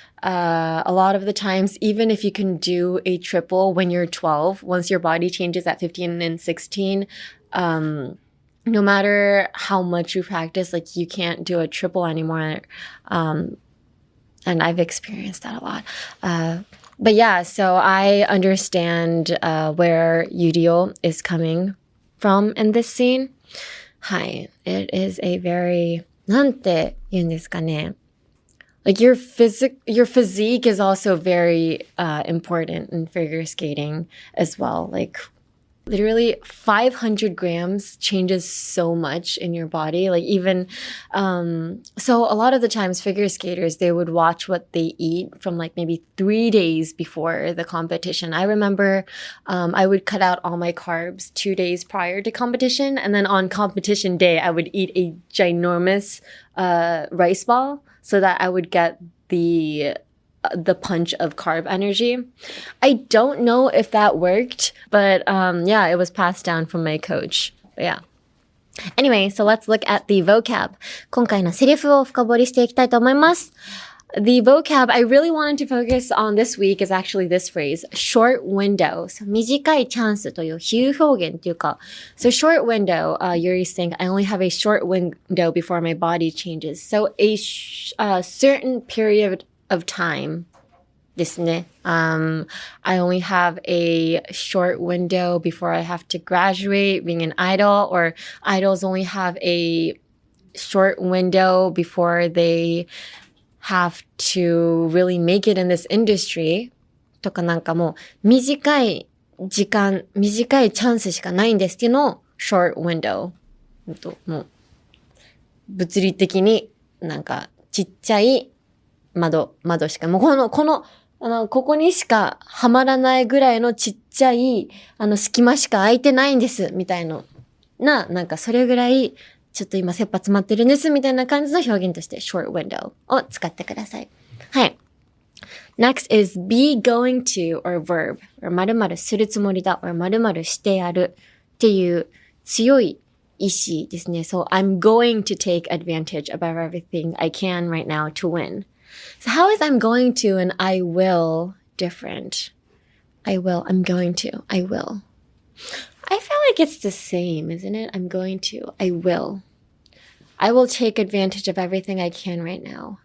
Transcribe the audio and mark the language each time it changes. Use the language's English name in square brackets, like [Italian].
[English] A lot of the times, even if you can do a triple when you're 12, once your body changes at 15 and 16, no matter how much you practice, like you can't do a triple anymore. And I've experienced that a lot. But yeah, so I understand where Yurio is coming from in this scene. [Japanese] はい。 [English] It is a very, [Japanese] なんて言うんですかね。 [English] Like your physique is also very important in figure skating as well. Like literally 500 grams changes so much in your body. Like even, so a lot of the times figure skaters, they would watch what they eat from like maybe 3 days before the competition. I remember, I would cut out all my carbs 2 days prior to competition. And then on competition day, I would eat a ginormous, rice ball so that I would get the punch of carb energy. I don't know if that worked, but yeah, it was passed down from my coach. But yeah. Anyway, so let's look at the vocab. [Japanese] 今回のセリフを深掘りしていきたいと思います。 [English] The vocab I really wanted to focus on this week is actually this phrase, short window. So [Japanese] 短いチャンスという比喩表現というか、 [English] So short window, Yuri's saying, I only have a short window before my body changes. So a certain period of time [Japanese] ですね。 [English] I only have a short window before I have to graduate, being an idol, or idols only have a short window before they have to really make it in this industry [Japanese] とかなんかもう短い時間、短いチャンスしかないんですっていうのを [English] short window [Japanese] もう物理的になんかちっちゃい窓しかもうここにしかはまらないぐらいのちっちゃい隙間しか空いてないんですみたいなんかそれぐらいちょっと今切羽詰まってるんですみたいな感じの表現として [English] short window [Japanese] を使ってください。はい。 [English] Next is be going to or verb or [Japanese] 〇〇するつもりだ [English] or [Japanese] 〇〇してやるっていう強い意志ですね。 [English] So I'm going to take advantage of everything I can right now to win. So how is I'm going to and I will different? I'm going to, I will. I feel like it's the same, isn't it? I'm going to, I will. I will take advantage of everything I can right now.